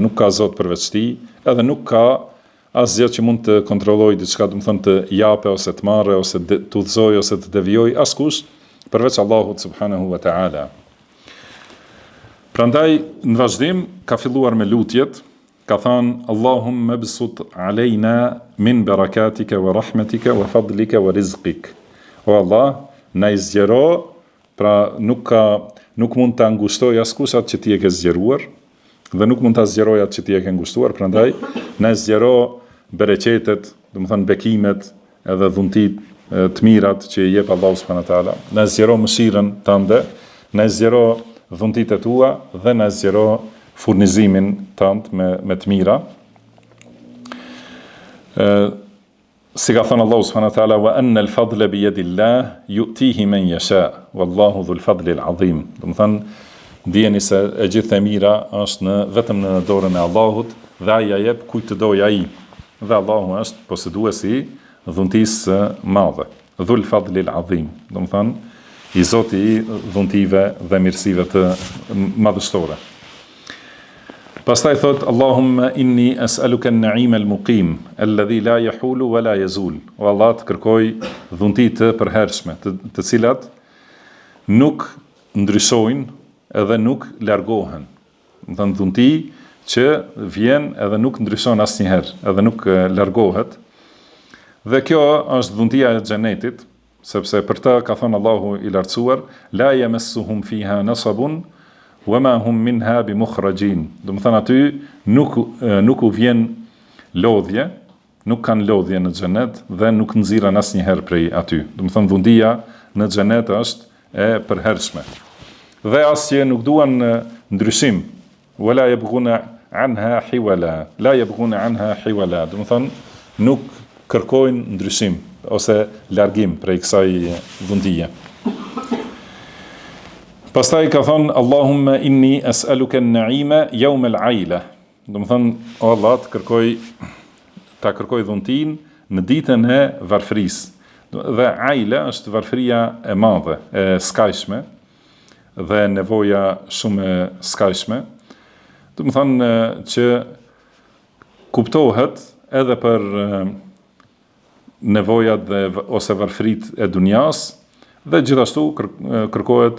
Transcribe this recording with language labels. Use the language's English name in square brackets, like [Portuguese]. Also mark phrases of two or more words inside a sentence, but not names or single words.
[Albanian] Nuk ka zot përveç tij, edhe nuk ka asgjë që mund të kontrollojë diçka, do të thonë të japë ose të marrë ose të udhëzojë ose të devijojë askush përveç Allahut [Arabic] سبحانه وتعالى. [Albanian] Prandaj në vazhdim ka filluar me lutjet, ka thënë [Arabic] اللهم ابسط علينا من بركاتك ورحمتك وفضلك ورزقك. [Albanian] O Allah, na i zgjero, pra nuk mund ta ngushtoj askush atë që ti e ke zgjeruar dhe nuk mund ta zgjeroj atë që ti e ke ngushtuar, prandaj na i zgjero bereqetet, do të thënë bekimet edhe dhuntitë të mirat që i jep Allahu [Arabic] سبحانه وتعالى. [Albanian] Na i zgjero mëshirën tënde, na i zgjero dhuntitë tua dhe na zgjero furnizimin tënd me të mira. Si ka thënë Allahu [Arabic] سبحانه وتعالى وأن الفضل بيد الله يؤتيه من يشاء والله ذو الفضل العظيم. [Albanian] Do të thënë dijeni se e gjithë e mira është vetëm në dorën e Allahut dhe ai ja jep kujt të dojë ai. Dhe Allahu është posëduesi i dhuntisë së madhe. [Arabic] ذو الفضل العظيم. [Albanian] Do të thënë i Zoti i dhuntive dhe mirësive të madhështore. Pastaj thot [Arabic] اللهم إني أسألك النعيم المقيم الذي لا يحول ولا يزول. [Albanian] O Allah, të kërkoj dhunti të përhershme, të cilat nuk ndryshojnë edhe nuk largohen. Do të thënë dhunti që vjen edhe nuk ndryshon asnjëherë, edhe nuk largohet. Dhe kjo është dhuntia e xhenetit, sepse për të ka thënë Allahu i lartësuar, [Arabic] لا يمسهم فيها نصب وما هم منها بمخرجين. [Albanian] Do të thënë aty nuk u vjen lodhje, nuk kanë lodhje në xhenet dhe nuk nxirren asnjëherë prej aty. Do të thënë dhuntia në xhenet është e përhershme. Dhe asje nuk duan ndryshim. [Arabic] ولا يبغون عنها حولا لا يبغون عنها حولا. La yabghuna anha hiwala. [Albanian] Do të thënë nuk kërkojnë ndryshim ose largim prej kësaj dhuntie. Pastaj ka thënë [Arabic] اللهم إني أسألك النعيم يوم العيلة. [Albanian] Do të thënë o Allah, ta kërkoj dhuntin në ditën e varfërisë. Dhe aila është varfëria e madhe, e skajshme dhe nevoja shumë e skajshme. Do të thënë që kuptohet edhe për nevojat ose varfërit e dunjas dhe gjithashtu kërkohet,